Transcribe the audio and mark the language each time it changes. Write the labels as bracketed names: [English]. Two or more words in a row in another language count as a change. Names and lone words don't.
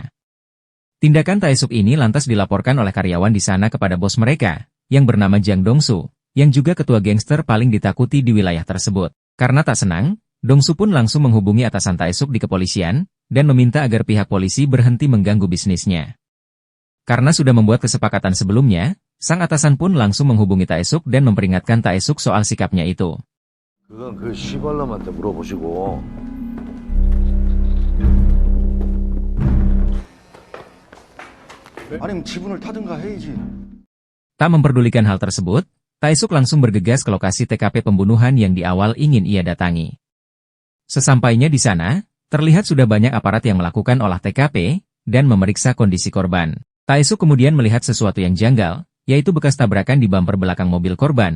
[Indonesian] Tindakan Taesuk ini lantas dilaporkan oleh karyawan di sana kepada bos mereka, yang bernama Jang Dongsu, yang juga ketua gangster paling ditakuti di wilayah tersebut. Karena tak senang, Dongsu pun langsung menghubungi atasan Taesuk di kepolisian, dan meminta agar pihak polisi berhenti mengganggu bisnisnya. Karena sudah membuat kesepakatan sebelumnya, sang atasan pun langsung menghubungi Taesuk dan memperingatkan Taesuk soal sikapnya itu. [Korean] 그건 그 시발놈한테 물어보시고. 아니면 지분을 타든가 해야지. [Indonesian] Tak memperdulikan hal tersebut, Taesuk langsung bergegas ke lokasi TKP pembunuhan yang di awal ingin ia datangi. Sesampainya di sana, terlihat sudah banyak aparat yang melakukan olah TKP dan memeriksa kondisi korban. Taesuk kemudian melihat sesuatu yang janggal, yaitu bekas tabrakan di bumper belakang mobil korban.